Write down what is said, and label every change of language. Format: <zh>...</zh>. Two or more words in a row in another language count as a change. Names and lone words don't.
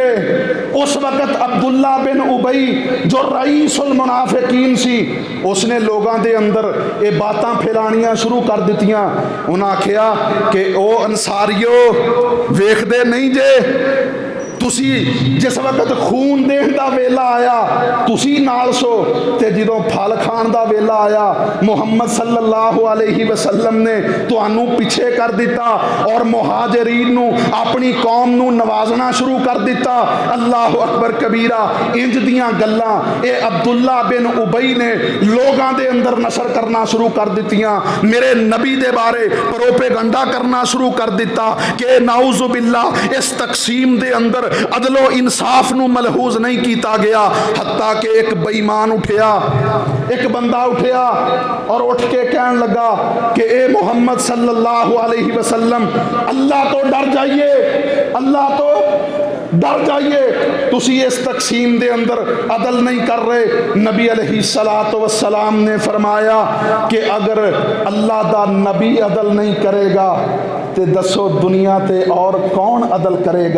<pa>اس وقت عبداللہ بن ابی جو رئیس المنافقین سی، اس نے لوگوں کے اندر یہ باتاں پھیلانیاں شروع کر دتیاں. انہیں آکھیا کہ او انصاریو ویکھدے نہیں جے تسی جس وقت خون دین دا ویلا آیا تسی نال سو، تے جدوں پھل کھان دا ویلا آیا محمد</pa> <ar>صلى الله عليه وسلم</ar> <pa>نے تہانوں پیچھے کر دتا اور مہاجرین نوں اپنی قوم نوں نوازنا شروع کر دتا.</pa> <ar>الله أكبر كبيرا.</ar> <pa>انج دیاں گلاں یہ عبداللہ بن ابی نے لوگاں دے اندر نشر کرنا شروع کر دتیاں. میرے نبی دے بارے پروپیگنڈا کرنا شروع کر دتا کہ</pa> <ar>نعوذ بالله</ar> <pa>اس تقسیم دے اندر عدلو انصاف نوں ملحوظ نہیں کیا گیا. حتیٰ کہ اک بے ایمان اٹھیا، اک بندہ اٹھیا اور اٹھ کے کہن لگا کہ اے محمد</pa> <ar>صلى الله عليه وسلم</ar> <pa>اللہ توں ڈر جائیے، اللہ توں ڈر جائیے، تسی اس تقسیم دے اندر عدل نہیں کر رہے. نبی</pa> <ar>عليه الصلاة والسلام</ar> <pa>نے فرمایا کہ اگر اللہ دا نبی عدل نہیں کرے گا تو دسو دنیا تے اور کون عدل کرے گا.</pa>